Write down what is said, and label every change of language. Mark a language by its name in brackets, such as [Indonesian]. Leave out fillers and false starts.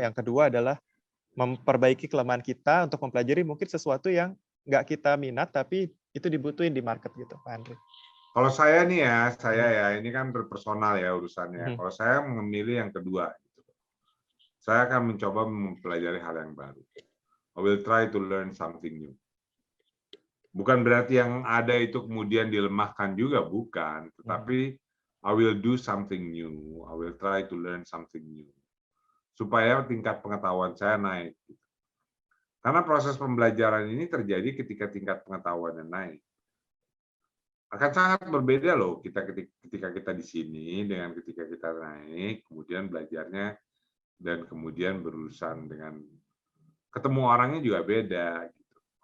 [Indonesian] Yang kedua adalah memperbaiki kelemahan kita untuk mempelajari mungkin sesuatu yang nggak kita minat tapi itu dibutuhin di market gitu, Pak Andri. Kalau saya nih ya, ini kan personal ya urusannya. Kalau saya memilih yang kedua, saya akan mencoba mempelajari hal yang baru. [English] I will try to learn something new. [Indonesian] Bukan berarti yang ada itu kemudian dilemahkan juga, bukan. Tetapi [English] I will do something new. I will try to learn something new. [Indonesian] Supaya tingkat pengetahuan saya naik. Karena proses pembelajaran ini terjadi ketika tingkat pengetahuannya naik. Akan sangat berbeda loh ketika kita di sini dengan ketika kita naik, kemudian belajarnya dan kemudian berurusan dengan ketemu orangnya juga beda, gitu.